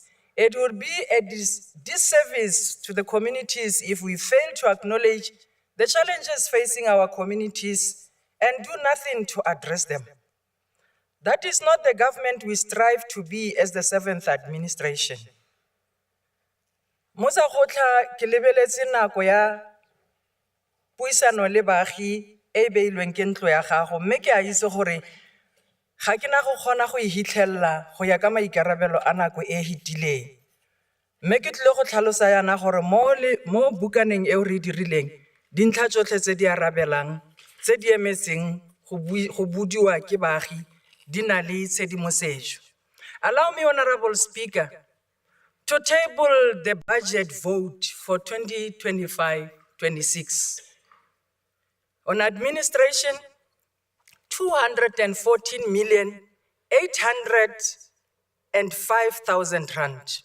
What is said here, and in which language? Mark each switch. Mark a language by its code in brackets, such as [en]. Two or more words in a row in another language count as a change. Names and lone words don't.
[en] It would be a disservice to the communities if we fail to acknowledge the challenges facing our communities and do nothing to address them. That is not the government we strive to be as the 7th administration. [tn] Musa Khotla ke lebeletse nako ya puisano le baagi e beilweng ke ntlo ya gago mme ke a itse gore ga ke na go kgona go e hitlhelela go ya ka maikarabelo a nako e hitileng mme ke tlile go tlhalosa yana gore mo bukaneng eo re dirileng dintlha tsotlhe tse di arabelang tse di emetseng go budiwa ke baagi di na le tshedimosetso. [en] Allow me, Honorable Speaker, to table the budget vote for 2025-26. On administration, 214,805,000 rand.